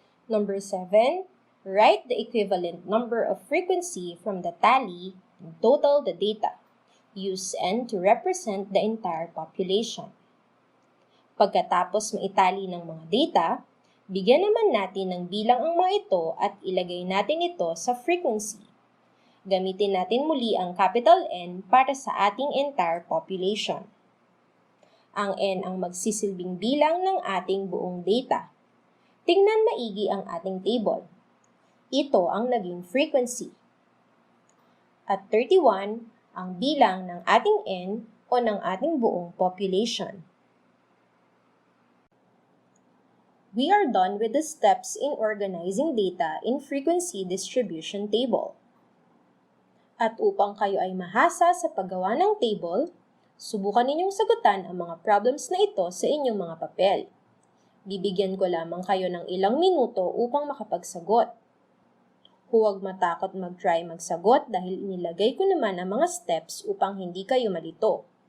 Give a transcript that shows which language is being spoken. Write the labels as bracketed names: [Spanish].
[English] Number 7, write the equivalent number of frequency from the tally and total the data. Use N to represent the entire population. [Filipino] Pagkatapos maitali ng mga data, bigyan naman natin ng bilang ang mga ito at ilagay natin ito sa frequency. Gamitin natin muli ang capital N para sa ating [English] entire population. [Filipino] Ang N ang magsisilbing bilang ng ating buong data. Tingnan maigi ang ating table. Ito ang naging frequency. At 31 ang bilang ng ating N o ng ating buong population. [English] We are done with the steps in organizing data in frequency distribution table. [Filipino] At upang kayo ay mahasa sa paggawa ng table, subukan ninyong sagutan ang mga problems na ito sa inyong mga papel. Bibigyan ko lamang kayo ng ilang minuto upang makapagsagot. Huwag matakot mag-try magsagot dahil inilagay ko naman ang mga steps upang hindi kayo malito.